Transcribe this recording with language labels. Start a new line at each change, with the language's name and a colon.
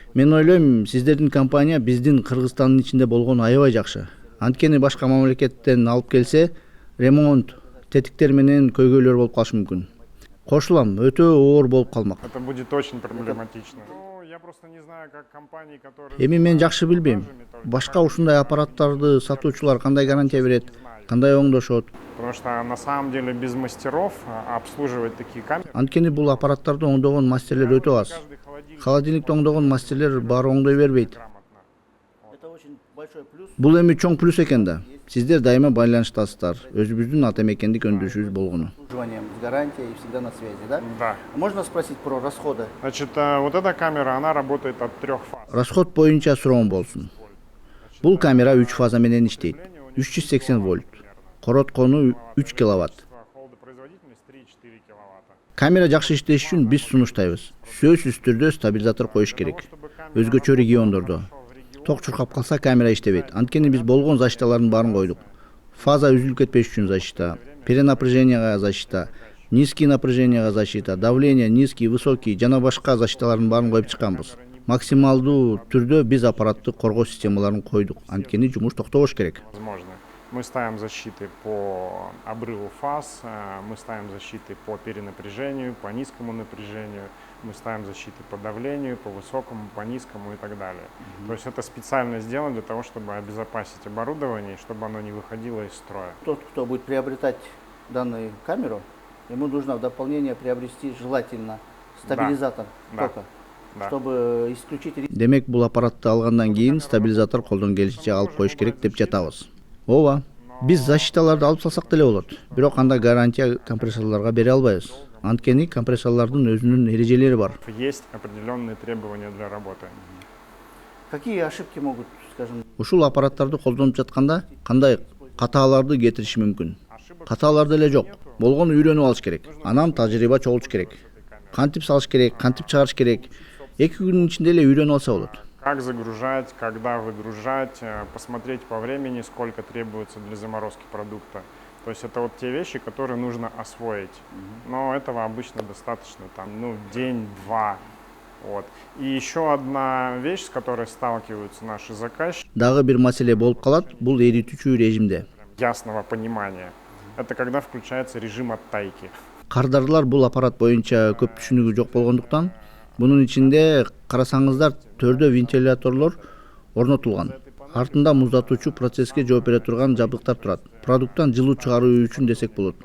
Kyrgyz: Мен ойлойм, сиздердин компания биздин Кыргызстандын ичинде болгону аябай жакшы. Анткени башка мамлекеттен алып келсе, ремонт, тетиктер менен көйгөйлөр болуп калышы мүмкүн. Кошулам, өтө оор болуп калмак.
Russian: Это будет очень проблематично. Ну, я просто не знаю, как компании, которые...
Kyrgyz: Эми мен жакшы билбейм. Башка ушундай аппараттарды сатуучулар кандай гарантия берет, кандай оңдошот.
Russian: Потому что на самом деле без мастеров обслуживать такие камеры...
Kyrgyz: Анткени бул аппараттарды оңдогон мастерлер өтө аз.
Russian: Каждый холодильник
Kyrgyz: Холодильникти оңдогон мастерлер баары оңдой бербейт.
Russian: грамотно. это очень большой плюс.
Kyrgyz: Бул эми чоң плюс экен да. Сиздер дайыма байланыштасыздар. Өзүбүздүн ата мекендик өндүрүшүбүз болгону.
Russian: Обслуживанием с гарантией и всегда на связи, да? Да. Можно спросить про расходы? Значит, вот эта камера, она работает от 3 фаз.
Kyrgyz: Расход боюнча суроом болсун. Бул камера 3 фаза менен иштейт. 380 вольт. Короткону 3 киловатт.
Russian: Холодопроизводительность 3-4 киловатта.
Kyrgyz: Камера жакшы иштеш үчүн биз сунуштайбыз. Сөзсүз түрдө стабилизатор коюш керек. Өзгөчө региондордо. Ток чуркап калса камера иштебейт. Анткени биз болгон защиталардын баарын койдук. Фаза үзүлүп кетпеш үчүн защита, перенапряженияга защита, низкий напряженияга защита,
Russian: давление низкий, высокий
Kyrgyz: жана башка защиталардын баарын коюп чыкканбыз. Максималдуу түрдө биз аппаратты коргоо системаларын койдук. Анткени жумуш токтобош керек.
Russian: Возможно. Мы ставим защиты по обрыву фаз, мы ставим защиты по перенапряжению, по низкому напряжению, мы ставим защиты по давлению, по высокому, по низкому и так далее. То есть это специально сделано для того, чтобы обезопасить оборудование, чтобы оно не выходило из строя. Тот, кто будет приобретать данную камеру, ему нужно в дополнение приобрести желательно стабилизатор Да. тока, Да. чтобы исключить риск.
Kyrgyz: Демек бул аппаратты алгандан кийин стабилизатор колдон келишинче алып коюш керек деп жатабыз. Ооба. Биз защиталарды алып салсак деле болот. Бирок анда гарантия компрессорлорго бере албайбыз. Анткени компрессорлордун өзүнүн эрежелери бар.
Russian: Есть определенные требования для работы. Какие ошибки могут, скажем,
Kyrgyz: Ушул аппараттарды колдонуп жатканда кандай катааларды кетириши мүмкүн? Катаалар деле жок. Болгону үйрөнүп алыш керек. Анан тажрыйба чогултуш керек. Кантип салыш керек, кантип чыгарыш керек. 2 күнүн ичинде эле үйрөнүп алса болот.
Russian: Как загружать, когда выгружать, посмотреть по времени, сколько требуется для заморозки продукта. То есть это вот те вещи, которые нужно освоить. Но этого обычно достаточно, там, день-два. Вот. И еще одна вещь, с которой сталкиваются наши заказчики,
Kyrgyz: Дагы бир маселе болуп калат, бул эритүүчү режимде.
Russian: ясного понимания, это когда включается режим оттайки.
Kyrgyz: Кардарлар бул аппарат боюнча көп түшүнүгү жок болгондуктан, бунун ичинде карасаңыздар төрдө вентиляторлор орнотулган. Артында муздатуучу процесске жооп бере турган жабдыктар турат. Продукттан жылуу чыгаруу үчүн десек болот.